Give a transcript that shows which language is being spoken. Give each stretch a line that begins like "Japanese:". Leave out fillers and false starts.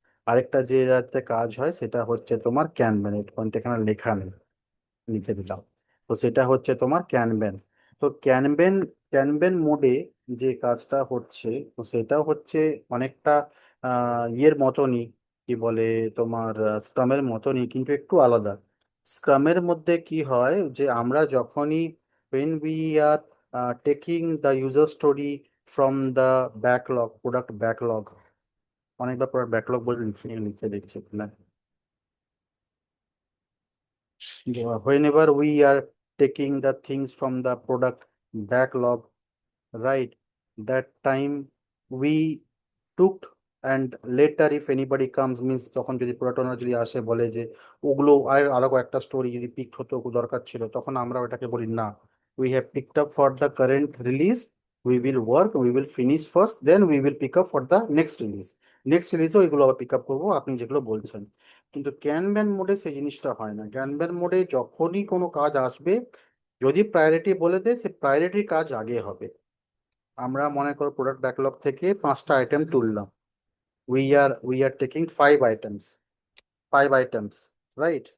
Bangla: আরেকটা যে রাতে কাজ হয় সেটা হচ্ছে তোমার ক্যানব্যান, এটা পয়েন্ট এখানে লেখা নেই, লিখে দিলাম। তো সেটা হচ্ছে তোমার ক্যানবেন। তো ক্যানবেন মোডে যে কাজটা হচ্ছে, তো সেটা হচ্ছে অনেকটা ইয়ের মতনই, কি বলে, তোমার স্ক্রামের মতনই কিন্তু একটু আলাদা। স্ক্রামের মধ্যে কি হয় যে আমরা যখনই
English: when we are taking the user story from the backlog, product backlog,
Bangla: অনেকবার প্রোডাক্ট ব্যাকলগ বলে লিখে লিখে দেখছি না,
English: whenever we are taking the things from the product backlog, right, that time we took, and later if anybody comes means
Bangla: তখন যদি product ওনার যদি আসে বলে যে ওগুলো আর আরো একটা স্টোরি যদি পিক হতো দরকার ছিল, তখন আমরা ওটাকে বলি না,
English: we have picked up for the current release, we will finish first, then we will pick up for the next release.
Bangla: Next রিলিজে ওইগুলো আবার পিক আপ করবো আপনি যেগুলো বলছেন। কিন্তু ক্যানব্যান মোডে সেই জিনিসটা হয় না। ক্যানব্যান মোডে যখনই কোনো কাজ আসবে যদি প্রায়োরিটি বলে দেয়, সে প্রায়োরিটির কাজ আগে হবে। আমরা মনে করো প্রোডাক্ট ব্যাকলগ থেকে 5টা আইটেম তুললাম,
English: We are taking 5 items, 5 items, right?